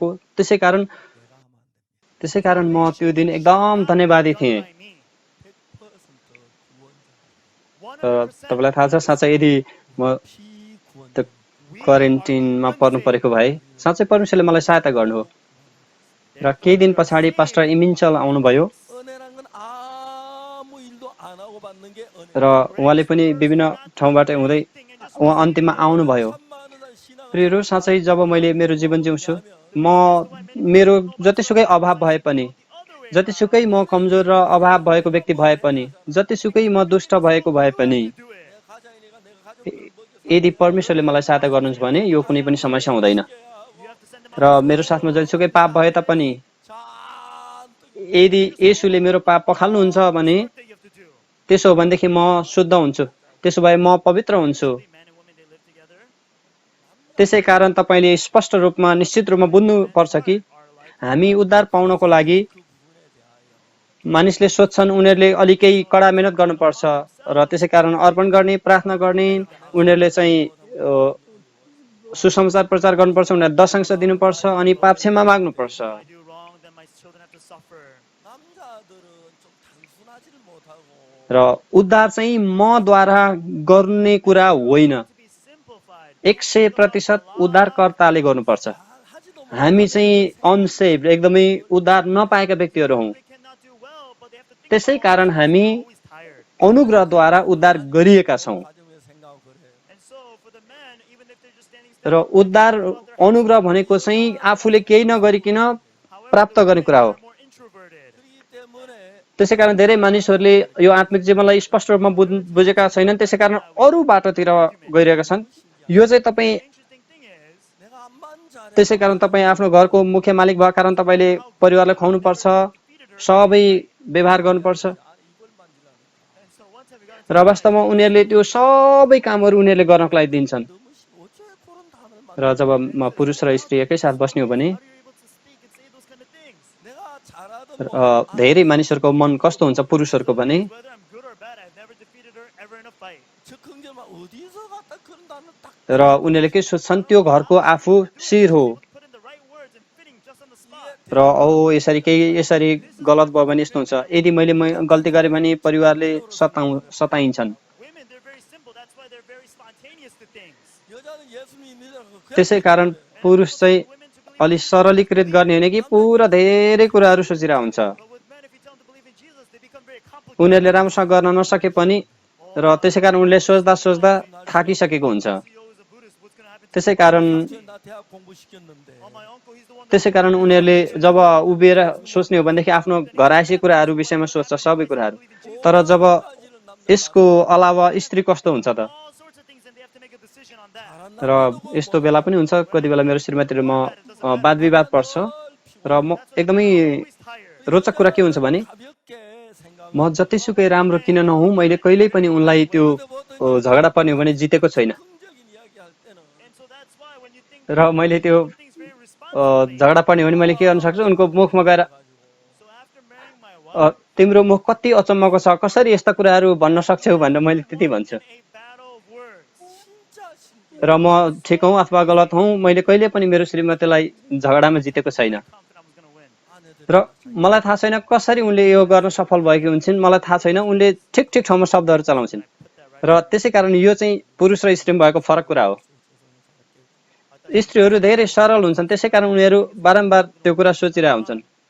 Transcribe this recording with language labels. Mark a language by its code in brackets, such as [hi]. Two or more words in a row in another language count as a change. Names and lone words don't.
[ne] त्यसै कारण म त्यो दिन एकदम धन्यवादी थिएँ। तपाईँलाई थाहा छ साँच्चै यदि म क्वारेन्टिनमा पर्नु परेको भए साँच्चै परमेश्वरले मलाई सहायता गर्नु हो र केही दिन पछाडि पास्टर इमिन्चल आउनुभयो [ko] 은혜란 건 아무 일도 안 하고 받는 게 은혜. [ne] र उहाँले पनि विभिन्न ठाउँबाट हुँदै उहाँ अन्तिममा आउनुभयो [ko] 3만 원 신앙을 [ne] प्रियहरू साँच्चै जब मैले मेरो जीवन जिउँछु म मेरो जतिसुकै अभाव भए पनि जतिसुकै म कमजोर र अभाव भएको व्यक्ति भए पनि जतिसुकै म दुष्ट भएको भए पनि [ko] 가장이니까 내가 가족들을 [ne] यदि परमेश्वरले मलाई सहायता गर्नुहुन्छ भने यो कुनै पनि समस्या हुँदैन र मेरो साथमा जतिसुकै पाप भए तापनि [ko] 잔뜩 [ne] यदि येशूले मेरो पाप पखाल्नुहुन्छ भने त्यसो हो भनेदेखि म शुद्ध हुन्छु त्यसो भए म पवित्र हुन्छु त्यसै कारण तपाईले स्पष्ट रूपमा निश्चित रूपमा बुझ्नु पर्छ कि हामी उद्धार पाउनको लागि मानिसले सोध्छन् उनीहरूले अलिकै कडा मेहनत गर्नुपर्छ र त्यसै कारण अर्पण गर्ने प्रार्थना गर्ने उनीहरूले चाहिँ सुसमाचार प्रचार गर्नुपर्छ उनीहरूले दशांश दिनुपर्छ अनि पाप क्षमा माग्नुपर्छ [ko] 남자들은 좀 단순하지를 못하고 [ne] र उद्धार चाहिँ मद्वारा गर्ने कुरा होइन 100% उद्धारकर्ताले गर्नुपर्छ हामी चाहिँ अनसेभ एकदमै उद्धार नपाएका व्यक्तिहरू हौं त्यसै कारण हामी अनुग्रहद्वारा उद्धार गरिएका छौं [ko] 가정에 생각하고 그래. [ne] र उद्धार अनुग्रह भनेको चाहिँ आफूले केही नगरिकन प्राप्त गर्ने कुरा हो [ko] 그렇기 때문에 [ne] त्यसै कारण धेरै मानिसहरूले यो आत्मिक जीवनलाई स्पष्ट रूपमा बुझेका छैनन् त्यसै कारण अरू बाटोतिर गइरहेका छन् यो चाहिँ तपाईँ [ko] 내가 암만 잘해 [ne] त्यसै कारण तपाईँ आफ्नो घरको मुख्य मालिक भएको कारण तपाईँले परिवारलाई खुवाउनु पर्छ सबै व्यवहार गर्नुपर्छ र वास्तवमा उनीहरूले त्यो सबै कामहरू उनीहरूले गर्नको लागि दिन्छन् [ko] 어째 그런 단어를 [ne] र जब पुरुष र स्त्री एकै साथ बस्ने हो भने [ko] 내가 잘하든 [ne] धेरै मानिसहरूको मन कस्तो हुन्छ पुरुषहरूको भने [ko] 즉흥적으로 어디서 갖다 그런 단어를 딱 [ne] र उनीहरूले के सोच्छन् त्यो घरको आफू शिर हो र यसरी केही यसरी गलत भयो भने यस्तो हुन्छ यदि मैले गल्ती गरेँ भने परिवारले सताइन्छन् [ko] 여자는 예수 믿는 [ne] त्यसै कारण पुरुष चाहिँ अलि सरलीकृत गर्ने होइन कि पुरा धेरै कुराहरू सोचिरहेको हुन्छ उनीहरूले राम्रोसँग गर्न नसके पनि र त्यसै कारण उनले सोच्दा सोच्दा थाकिसकेको हुन्छ त्यसै कारण [ko] 나 대학 공부시켰는데 [ne] त्यसै कारण उनीहरूले जब उभिएर सोच्ने हो भनेदेखि आफ्नो घरायसी कुराहरू विषयमा सोच्छ सबै कुराहरू तर जब यसको अलावा स्त्री कस्तो हुन्छ त र यस्तो बेला पनि हुन्छ कति बेला मेरो श्रीमतीले म वाद विवाद पर्छ र म एकदमै रोचक कुरा के हुन्छ भने [ko] 가볍게 생각 [ne] म जतिसुकै राम्रो किन नहुँ मैले कहिल्यै पनि उनलाई त्यो झगडा पर्ने हो भने जितेको छैन [ko] 긍정적인 이야기 할 때는 [ne] र मैले त्यो झगडा पर्ने हो भने मैले के गर्न सक्छु उनको मुखमा गएर तिम्रो मुख कति अचम्मको छ कसरी यस्ता कुराहरू भन्न सक्छौ भनेर मैले त्यति भन्छु [ko] 진짜 신기해. [ne] र म ठिक हौँ अथवा गलत हौँ मैले कहिले पनि मेरो श्रीमतीलाई झगडामा जितेको छैन [ko] 아내들 [ne] र मलाई थाहा छैन कसरी उनले यो गर्न सफल भएकी हुन्छन् मलाई थाहा छैन उनले ठिक ठिक ठाउँमा शब्दहरू चलाउँछिन् र त्यसै कारण यो चाहिँ पुरुष र स्त्रीमा भएको फरक कुरा हो स्त्रीहरू धेरै सरल हुन्छन् त्यसै कारण उनीहरू बारम्बार त्यो कुरा सोचिरहेका हुन्छन्